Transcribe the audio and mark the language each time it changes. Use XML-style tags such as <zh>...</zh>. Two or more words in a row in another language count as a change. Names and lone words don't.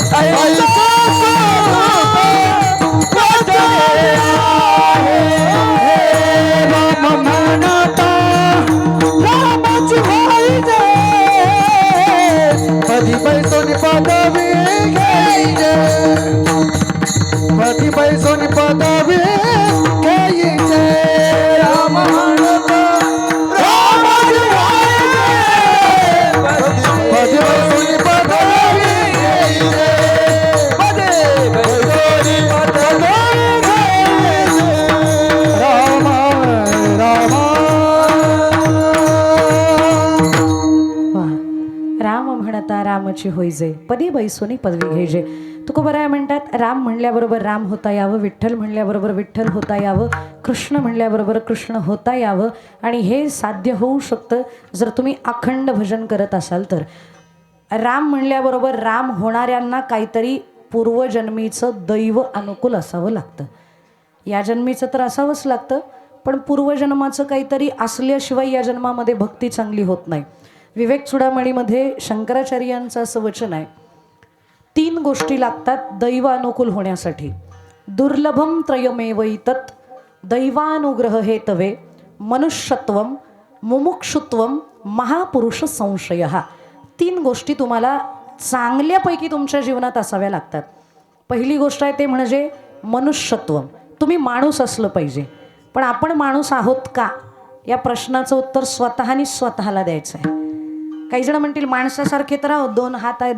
<mr>ऐका राम म्हणता रामाची होई जय पदी पैसोनी पदवी घ्यायचे पदी पैसोनी पदवी घ्यायचे राम म्हणता रामाची होई जय पदी पैसोनी पदवी घ्यायचे पदी पैसोनी पदवी घ्यायचे राम राम वा राम म्हणता रामची होईजे पदी बैसोनी पदवी घ्यायचे तुकोबराय म्हणतात राम म्हणल्याबरोबर राम होता यावं विठ्ठल म्हणल्याबरोबर विठ्ठल होता यावं कृष्ण म्हणल्याबरोबर कृष्ण होता यावं आणि हे साध्य होऊ शकतं जर तुम्ही अखंड भजन करत असाल तर राम म्हणल्याबरोबर राम होणाऱ्यांना काहीतरी पूर्वजन्मीचं दैव अनुकूल असावं लागतं या जन्मीचं तर असावंच लागतं पण पूर्वजन्माचं काहीतरी असल्याशिवाय या जन्मामध्ये भक्ती चांगली होत नाही विवेक चुडामणीमध्ये शंकराचार्यांचं असं वचन आहे 3 गोष्टी लागतात दैव अनुकूल होण्यासाठी</mr> <sa>दुर्लभम त्रयमेवैतत् दैवानुग्रह हे तवे मनुष्यत्वम मुमुक्षुत्वम महापुरुष संशय</sa> <mr>3 गोष्टी तुम्हाला चांगल्यापैकी तुमच्या जीवनात असाव्या लागतात पहिली गोष्ट आहे ते म्हणजे मनुष्यत्व तुम्ही माणूस असलं पाहिजे पण आपण माणूस आहोत का या प्रश्नाचं उत्तर स्वतःनी स्वतःला द्यायचं आहे काही जण म्हणतील माणसासारखे तर आहोत 2 हात आहेत</mr>